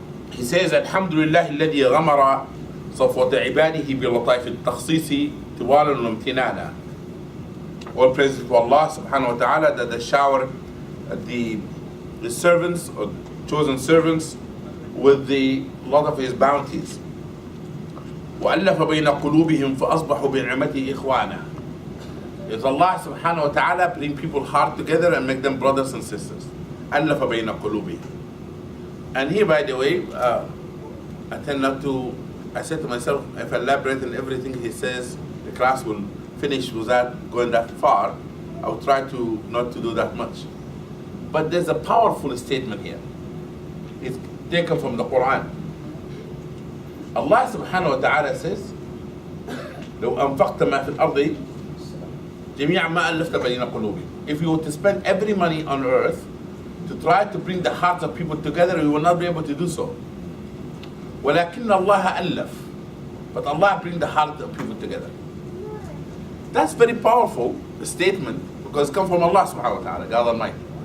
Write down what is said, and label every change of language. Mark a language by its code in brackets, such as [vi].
[en] He says, [ar] Alhamdulillah alladhi ghamara صفوة عباده بلطائف التخصيص طوالا وامتنانا. [en] All praise to Allah subhanahu wa ta'ala that they showered the servants or chosen servants with the lot of his bounties. [ar] وألف بين قلوبهم فأصبحوا بنعمته إخوانا. [en] It's Allah subhanahu wa ta'ala bring people heart together and make them brothers and sisters. [ar] ألف بين قلوبهم. [en] And here, by the way, I tend not to, I said to myself, if I elaborate on everything he says, the class will finish without going that far. I will try to not to do that much. But there's a powerful statement here. It's taken from the Quran. Allah subhanahu wa ta'ala says, [ar] لو أنفقت ما في الأرض جميع ما ألفت بين قلوبهم. [en] If you were to spend every money on earth to try to bring the hearts of people together, you will not be able to do so. [ar] ولكن الله ألف. [en] But Allah brings the heart of people together. That's very powerful statement because it comes from Allah subhanahu wa ta'ala, God Almighty.